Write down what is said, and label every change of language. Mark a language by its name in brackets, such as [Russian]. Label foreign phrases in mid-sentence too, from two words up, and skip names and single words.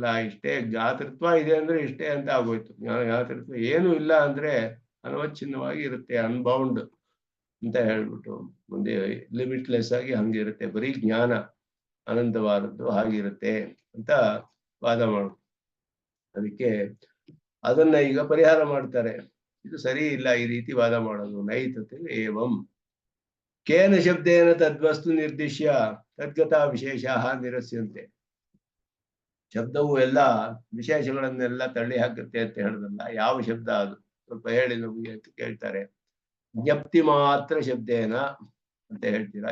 [Kannada] ಇಷ್ಟೇ ಜ್ಞಾತೃತ್ವ ಇದೆ ಅಂದ್ರೆ ಇಷ್ಟೇ ಅಂತ ಆಗೋಯ್ತು. ಜ್ಞಾತೃತ್ವ ಏನು ಇಲ್ಲ ಅಂದ್ರೆ ಅನವಚ್ಛಿನ್ನವಾಗಿ ಇರುತ್ತೆ, ಅನ್ಬೌಂಡ್ ಅಂತ ಹೇಳ್ಬಿಟ್ಟು ಮುಂದೆ ಲಿಮಿಟ್ಲೆಸ್ ಆಗಿ ಹಂಗಿರುತ್ತೆ. ಬರೀ ಜ್ಞಾನ ಅನಂತವಾದದ್ದು ಹಾಗಿರುತ್ತೆ ಅಂತ ವಾದ ಮಾಡು. ಅದಕ್ಕೆ ಅದನ್ನ ಈಗ ಪರಿಹಾರ ಮಾಡ್ತಾರೆ. ಇದು ಸರಿ ಇಲ್ಲ ಈ ರೀತಿ ವಾದ ಮಾಡೋದು. [Sanskrit] ನೈತತೆ ಏವಂ ಕೇನ ಶಬ್ದೇನ ತದ್ವಸ್ತು ನಿರ್ದಿಶ್ಯ ತದ್ಗತ ವಿಶೇಷ ನಿರಸ್ಯಂತೆ. [Kannada] ಶಬ್ದವು ಎಲ್ಲ ವಿಶೇಷಗಳನ್ನೆಲ್ಲ ತಳ್ಳಿ ಹಾಕುತ್ತೆ ಅಂತ ಹೇಳಿದ್ರಲ್ಲ, ಯಾವ ಶಬ್ದ ಅದು ಸ್ವಲ್ಪ ಹೇಳಿ ನಮಗೆ ಅಂತ ಕೇಳ್ತಾರೆ. [Sanskrit] ಜ್ಞಪ್ತಿ ಮಾತ್ರ ಶಬ್ದೇನ [Kannada] ಅಂತ ಹೇಳ್ತೀರಾ?